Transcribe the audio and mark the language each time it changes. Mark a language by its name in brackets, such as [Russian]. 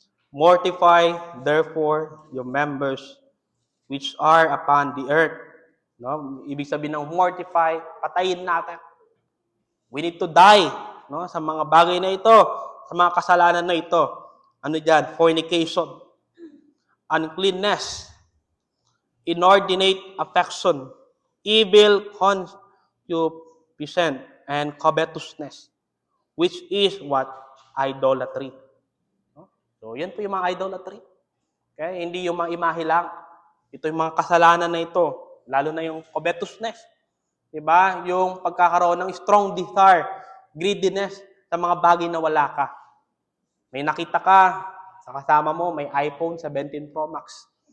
[English] Mortify, therefore, your members which are upon the earth. [Filipino] No? Ibig sabihin ng mortify, patayin natin. [English] We need to die, [Filipino] no, sa mga bagay na ito, sa mga kasalanan na ito. Ano dyan? [English] Fornication, uncleanness, inordinate affection, evil concupiscence, and covetousness, which is what? [Filipino] Idolatry. So, yan po yung mga idolatry. Okay? Hindi yung mga imahe lang. Ito yung mga kasalanan na ito. Lalo na yung covetousness. Diba? Yung pagkakaroon ng [English] strong desire, greediness [Filipino] sa mga bagay na wala ka. May nakita ka, sa kasama mo, may iPhone 17 Pro Max.